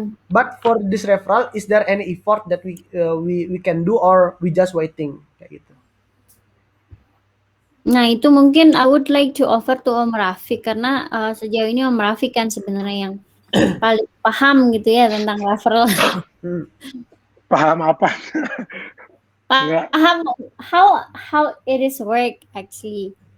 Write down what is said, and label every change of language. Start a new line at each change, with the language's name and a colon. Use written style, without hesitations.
English: But for this referral, is there any effort that we can do or we just waiting
Indonesian: kayak gitu? Nah itu mungkin
English: I would like to offer to
Indonesian: Om Rafiq karena sejauh ini Om Rafiq kan sebenarnya yang paling paham gitu ya tentang referral. Paham apa? Paham
English: how it is work actually.